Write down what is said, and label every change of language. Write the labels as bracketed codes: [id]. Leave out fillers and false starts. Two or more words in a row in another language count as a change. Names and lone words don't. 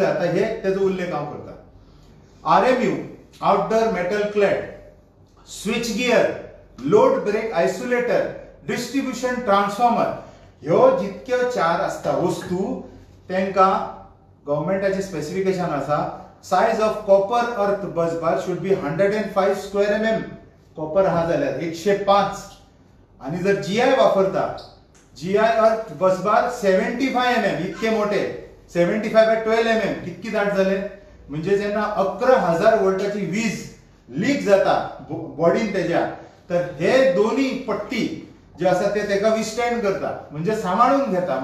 [kok] आता हे तेजो उल्लेख हांव करता. आरएमयू, [en] outdoor metal clad, switch gear, load break isolator, distribution transformer, [kok] ह्यो जितक्यो 4 असता वस्तू तेंका गव्हर्नमेंटाचे स्पेसिफिकेशन आसा. [en] Size of copper earth bus bar should be 105 square mm. [kok] कॉपर हा जाल्यार 105. आणि जर जीआय वापरता, [en] GI earth bus bar [kok] 75 mm, इतके मोठे 75/12 mm, कितकी दाट झाले. म्हणजे जेव्हा 11,000 वोल्टाची वीज लीक जाता बॉडीन तेज्या, तर हे दोन्ही पट्टी जे आसा ते तेका विस्टँड करता, म्हणजे सांभाळून घेता.